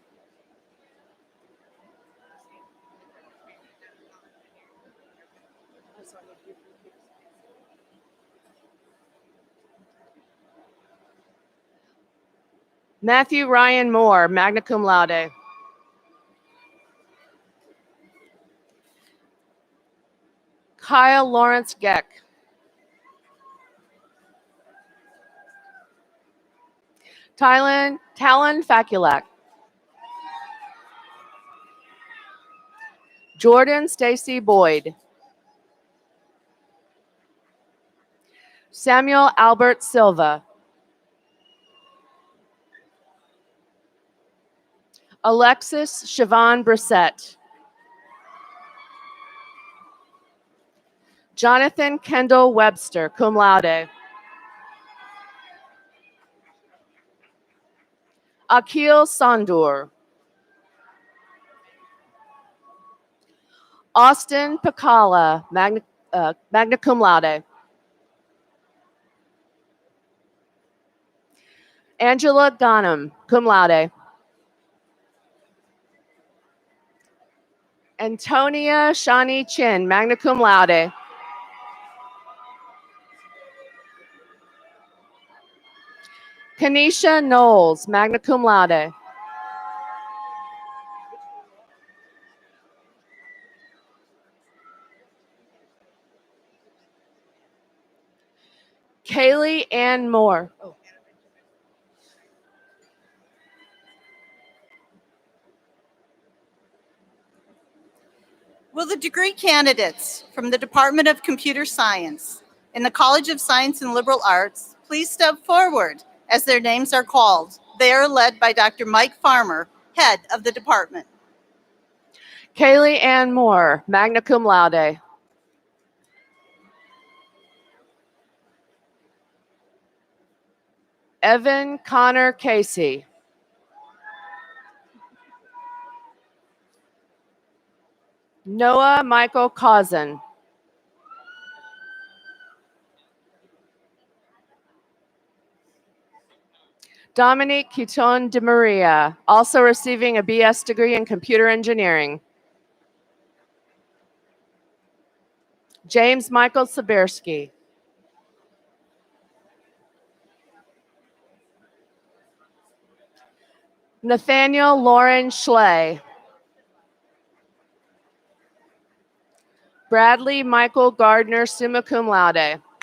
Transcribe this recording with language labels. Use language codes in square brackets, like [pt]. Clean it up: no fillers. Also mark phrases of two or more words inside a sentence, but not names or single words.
[en] Matthew Ryan Moore, [la] magna cum laude. [en] Kyle Lawrence Geck. Talon Faculak. Jordan Stacy Boyd. Samuel Albert Silva. Alexis Siobhan Brissett. Jonathan Kendall Webster, [la] cum laude. [en] Akil Sandur. Austin Pacala, [la] magna cum laude. [en] Angela Ghanem, [la] cum laude. [en] Antonia Shani Chin, [la] magna cum laude. [en] Kanisha Knowles, [la] magna cum laude. [en] Kaylee Ann Moore. Will the degree candidates from the Department of Computer Science in the College of Science and Liberal Arts please step forward as their names are called? They are led by Dr. Mike Farmer, head of the department. Kaylee Ann Moore, [la] magna cum laude. [en] Evan Connor Casey. Noah Michael Cousin. Dominique Quiton de Maria, also receiving a BS degree in computer engineering. James Michael Sabirski. Nathaniel Lauren Schley. Bradley Michael Gardner, [la] summa cum laude.